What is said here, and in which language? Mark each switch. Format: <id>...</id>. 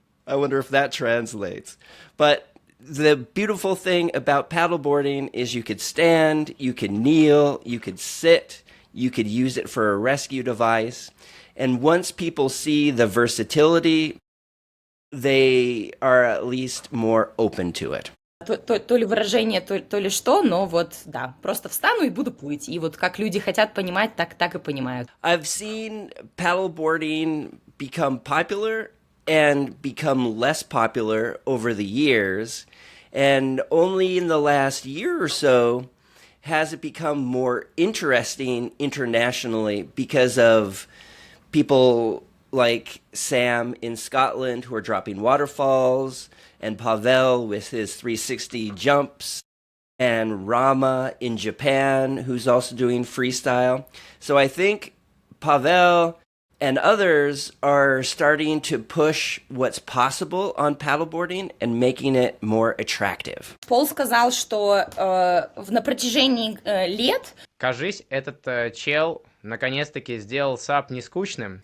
<en>I wonder if that translates. But the beautiful thing about paddleboarding is you could stand, you could kneel, you could sit, you could use it for a rescue device. And once people see the versatility, they are at least more open to it.</en> <ru>То ли выражение, то ли что, но вот, да, просто встану и буду плыть. И вот как люди хотят понимать, так и понимают.</ru> <en>I've seen paddleboarding become popular and become less popular over the years. And only in the last year or so has it become more interesting internationally because of people like Sam in Scotland who are dropping waterfalls, and Pavel with his 360 jumps, and Rama in Japan who's also doing freestyle. So I think Pavel and others are starting to push what's possible on paddleboarding and making it more attractive.</en> <ru>Пол сказал, что на протяжении лет... кажись, этот чел наконец-таки сделал сап не скучным.</ru>